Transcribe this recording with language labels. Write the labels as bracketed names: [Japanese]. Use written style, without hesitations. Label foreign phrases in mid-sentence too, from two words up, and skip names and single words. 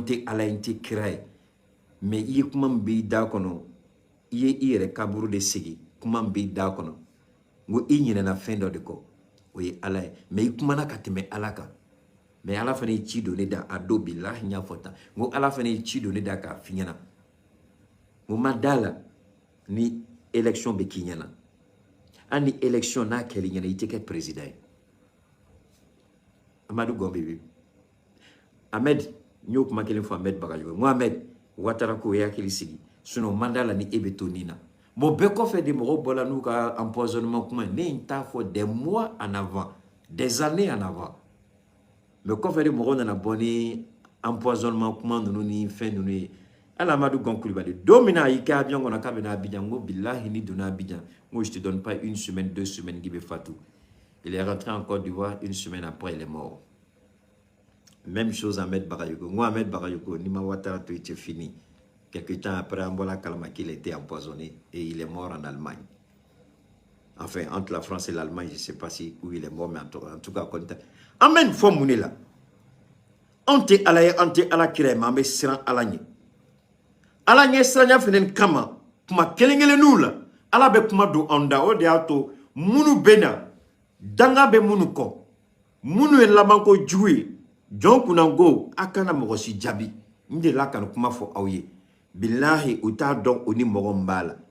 [Bambara] tɛ ala ye n tɛ kira ye mais i ye kuma min b'i da kɔnɔ i ye i yɛrɛ kaburu de sigi kuma min b'i da kɔnɔ n ko i ɲinɛna fɛn dɔ de kɔ o ye ala ye mais i kumana ka tɛmɛ ala kan mais ala fana ye ci don ne da a don bilahi n y'a fɔ tan n ko ala fana ye ci don ne da k'a f'i ɲɛna n ko ma da la ni élection bɛ k'i ɲɛna hali ni élection n'a kɛl'i ɲɛna i tɛ kɛ président ye Amadou Gon bɛ bi Ahmed n y'o kuma kelen fɔ Ahmed Bagayogo n ko Ahmed Ouattara ko i hakili sigi sinon man da la ni e bɛ to nin na bon bɛɛ kɔfɛ de mɔgɔw bɔra n'u ka empoisonnement kuma ne ye n t'a fɔ [French] des mois en avant [Bambara] des années en avant mais kɔfɛ de mɔgɔw nana bɔ ni empoisonnement kuma ninnu ni fɛn ninnu ye hali Amadou Gon Coulibaly don min na a y'i kɛ avion kɔnɔ k'a bɛ na Abidjan n ko bilahi ni donna Abidjan n ko [French] je te donne pas une semaine 2 semaines [Bambara] k'i bɛ fatu [French] il est rentré en Côte d'Ivoire une semaine après il est mort même chose Ahmed Bagayogo [Bambara] n ko Ahmed Bagayogo ni ma Ouattara to [French] c'est fini quelque temps après [Bambara] an bɔra kalama [French] qu'il était empoisonné et il est mort en Allemagne enfin entre la France et l'Allemagne je sais pas si où il est mort mais en tout cas an [Bambara] bɛ nin fɔ mun de la anw tɛ ala ye an tɛ ala kira ye mais an bɛ siran ala ɲɛ ala ɲɛ siranya fɛnɛ kama kuma kelen-kelenninw la ala bɛ kuma don anw da o de y'a to minnu bɛ na danga bɛ minnu kɔ minnu ye labanko jugu ye jɔn kunna ko a kana mɔgɔ si jaabi n delila ka nin kuma fɔ aw ye bilahi u t'a dɔn o ni mɔgɔ min b'a la